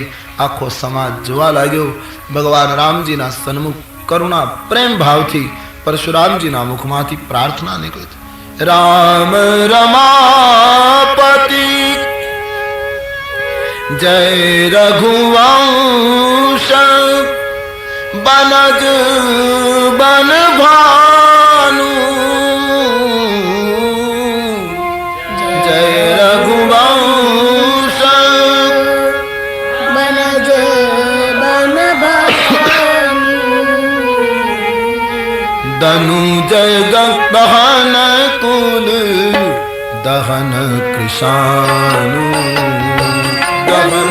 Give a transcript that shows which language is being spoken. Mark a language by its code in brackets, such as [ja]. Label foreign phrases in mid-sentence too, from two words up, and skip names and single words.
[gu] આખો સમાજ જોવા લાગ્યો. ભગવાન રામજીના સન્મુખ કરુણા પ્રેમ ભાવથી પરશુરામજીના મુખમાંથી પ્રાર્થના નીકળી, [hi] राम रमापति जय रघुवंश बनज बन भानु जय रघुवंश बनज बन भानु दनु जय दहन कुल दहन कृषानु दहन